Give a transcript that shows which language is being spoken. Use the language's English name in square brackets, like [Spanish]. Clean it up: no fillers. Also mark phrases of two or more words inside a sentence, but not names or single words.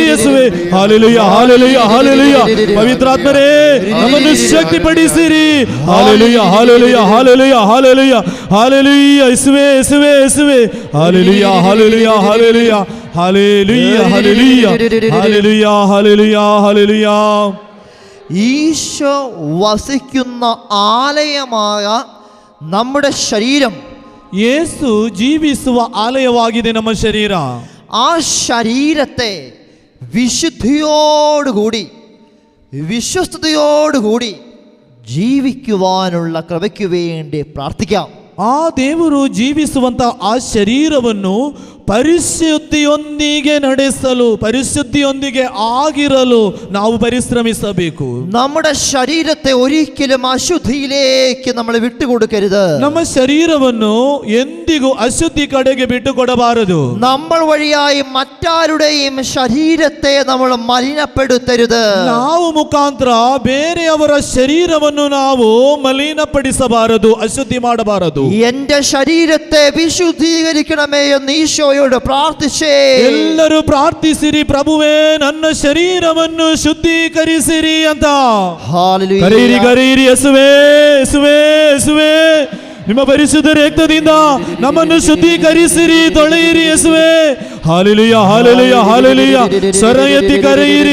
[Kannada] ಯೇಸುವೇ, ಹಾಲೆಲೂಯಾ, ಹಾಲೆಲೂಯಾ, ಹಾಲೆಲೂಯಾ. ಪವಿತ್ರಾತ್ಮರೇ, ನಮ್ಮನ್ನು ಶಕ್ತಿಪಡಿಸಿರಿ. ಹಾಲೆಲೂಯಾ, ಹಾಲೆಲೂಯಾ, ಹಾಲೆಲೂಯಾ, ಹಾಲೆಲೂಯಾ, ಹಾಲೆಲೂಯಾ. ಯೇಸುವೇ, ಯೇಸುವೇ, ಯೇಸುವೇ, ಹಾಲೆಲೂಯಾ, ಹಾಲೆಲೂಯಾ, ಹಾಲೆಲೂಯಾ, ಹಾಲೆಲೂಯಾ, ಹಾಲೆಲೂಯಾ, ಹಾಲೆಲೂಯಾ, ಹಾಲೆಲೂಯಾ, ಹಾಲೆಲೂಯಾ. [Malayalam] ഈശോ വസിക്കുന്ന ആലയമായ നമ്മുടെ ശരീരം, [Kannada] ಯೇಸು ಜೀವಿಸುವ ಆಲಯವಾಗಿದೆ ನಮ್ಮ ಶರೀರ. [Malayalam] ആ ശരീരത്തെ വിശുദ്ധിയോടുകൂടി, വിശ്വസ്തയോടുകൂടി ജീവിക്കുവാനുള്ള കൃപയ്ക്ക് വേണ്ടി പ്രാർത്ഥിക്കാം. [Kannada] ಆ ದೇವರು ಜೀವಿಸುವಂತ ಆ ಶರೀರವನ್ನು ಪರಿಶುದ್ಧಿಯೊಂದಿಗೆ ನಡೆಸಲು, ಪರಿಶುದ್ಧಿಯೊಂದಿಗೆ ಆಗಿರಲು ನಾವು ಪರಿಶ್ರಮಿಸಬೇಕು. [Malayalam] നമ്മുടെ ശരീരത്തെ ഒരിക്കലും അശുദ്ധിയിലേക്ക് നമ്മൾ വിട്ടുകൊടുക്കരുത്. [Kannada] ನಮ್ಮ ಶರೀರವನ್ನು ಎಂದಿಗೂ ಅಶುದ್ಧಿ ಕಡೆಗೆ ಬಿಟ್ಟುಕೊಡಬಾರದು. [Malayalam] നമ്മൾ വഴിയായി മറ്റാരുടെയും ശരീരത്തെ നമ്മൾ മലിനപ്പെടുത്തരുത്. [Kannada] ನಾವು ಮುಖಾಂತರ ಬೇರೆಯವರ ಶರೀರವನ್ನು ನಾವು ಮಲಿನಪಡಿಸಬಾರದು, ಅಶುದ್ಧಿ ಮಾಡಬಾರದು. [Malayalam] എന്റെ ശരീരത്തെ വിശുദ്ധീകരിക്കണമേ എന്ന് ഈശോയോട് പ്രാർത്ഥിച്ചേ. [Kannada] ಎಲ್ಲರೂ ಪ್ರಾರ್ಥಿಸಿರಿ, ಪ್ರಭುವೇ ನನ್ನ ಶರೀರವನ್ನು ಶುದ್ಧೀಕರಿಸಿರಿ ಅಂತ. ಹಾಲೆಲೂಯಾ. ಕರೀರಿ, ಕರೀರಿ. ಯೇಸುವೇ, ಯೇಸುವೇ, ಯೇಸುವೇ, ನಿಮ್ಮ ಪರಿಶುದ್ಧ ರಕ್ತದಿಂದ ನಮ್ಮನ್ನು ಶುದ್ಧೀಕರಿಸಿರಿ, ತೊಳೆಯಿರಿ. ಯೇಸುವೇ, ಹಾಲೆಲೂಯಾ, ಹಾಲೆಲೂಯಾ, ಹಾಲೆಲೂಯಾ. ಸ್ವರ ಎತ್ತಿ ಕರೆಯಿರಿ.